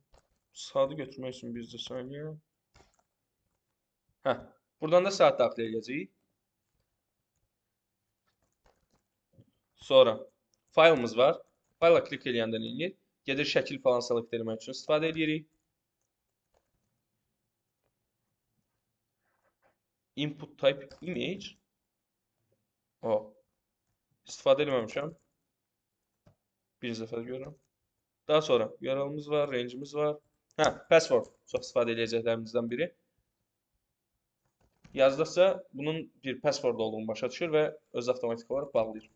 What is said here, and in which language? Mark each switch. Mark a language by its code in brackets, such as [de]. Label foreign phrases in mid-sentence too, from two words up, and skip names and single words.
[az] Saatı götürmək üçün bircə saniyə. Buradan da saat daxil edəcəyik. Sonra faylımız var. Fayla klik eləyəndə nə edir? Gedir şəkil falan select etmək üçün istifadə edirik. [en] Input type image. [az] İstifadə etməmişəm. Birinci dəfə görürəm. Daha sonra URL-ımız var, range'imiz var. Password çox istifadə edəcəklərimizdən biri. Yazdıqca bunun bir password olduğunu başa düşür və öz avtomatik olaraq bağlayır.